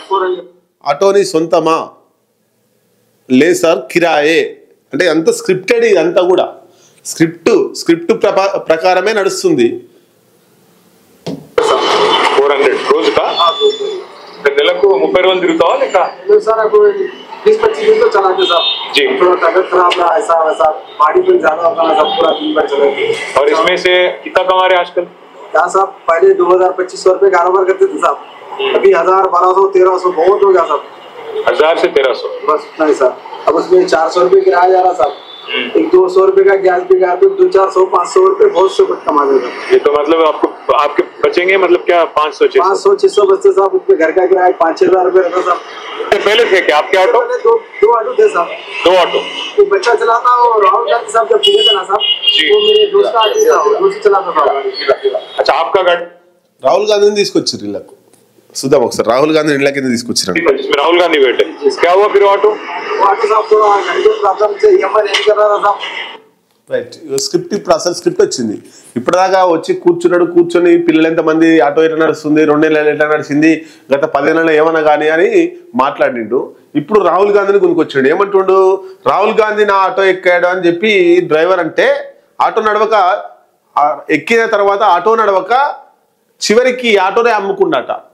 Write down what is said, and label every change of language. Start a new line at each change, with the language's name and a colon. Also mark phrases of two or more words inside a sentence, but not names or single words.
Telugu: ఆటో నీ సొంతమా? లేదు సార్, కిరాయే. అంటే అంత స్క్రిప్టెడ్, ఇదంతా కూడా స్క్రిప్ట్ ప్రకారమే నడుస్తుంది. 400 రోజుకా? నెలకు 30 రోజులు తిరుగుతావా లేక?
Hindi: సార్ 20-25 दिन तो चलाते साहब जी। थोड़ा तबियत खराब रहा, ऐसा वैसा,
English: body pain
Hindi: ज्यादा होता है सब, पूरा दिन भर चलेगी। और इसमें से कितना कमा रहे आजकल? क्या साहब, पहले 2000-2500 रुपए कारोबार करते थे साहब, अभी 1000, 1200, 1300 बहुत हो गया साहब। 1000 से 1300 बस इतना ही साहब। अब उसमें 400 रुपए किराया जा रहा साहब, एक 200 रुपए का गैस भी गया, तो 200-400-500 रुपए बहुत से कुछ कमा देगा। ये तो मतलब आपके बचेंगे, मतलब क्या 500-600 बचते साहब। उसमें घर का किराया 5-6 हजार रुपए रहता साहब। पहले थे क्या आपके ऑटो? दो ऑटो थे साहब। 2 ऑटो? वो बच्चा चलाता और राहुल गांधी साहब जब पूरे थे ना साहब, वो मेरे दोस्त का आदमी था, वो चलाता था। अच्छा, आपका गाड़ी?
Telugu: రాహుల్ గాంధీని తీసుకొచ్చారు ఇళ్ళకు. చూద్దాం ఒకసారి రాహుల్ గాంధీ ఇళ్ళ కింద తీసుకొచ్చారు.
Hindi: जिसमें राहुल गांधी बैठे, क्या हुआ फिर ऑटो? ऑटो साहब थोड़ा गाड़ी को प्रॉब्लम से EMI नहीं कर रहा था साहब।
Telugu: రైట్, స్క్రిప్ట్ ఇప్పుడు అసలు స్క్రిప్ట్ వచ్చింది. ఇప్పటిదాకా వచ్చి కూర్చొని పిల్లలు ఎంతమంది, ఆటో ఎట్లా నడుస్తుంది, 2 నెలలు ఎట్లా నడిచింది, గత 10 ఏళ్ళలో ఏమన్నా కానీ అని మాట్లాడిండు. ఇప్పుడు రాహుల్ గాంధీని కొనుక్కొచ్చాడు. ఏమంటుండు? రాహుల్ గాంధీ నా ఆటో ఎక్కాడు అని చెప్పి డ్రైవర్ అంటే, ఆటో నడవక, ఎక్కిన తర్వాత ఆటో నడవక చివరికి ఆటోనే అమ్ముకున్నాట.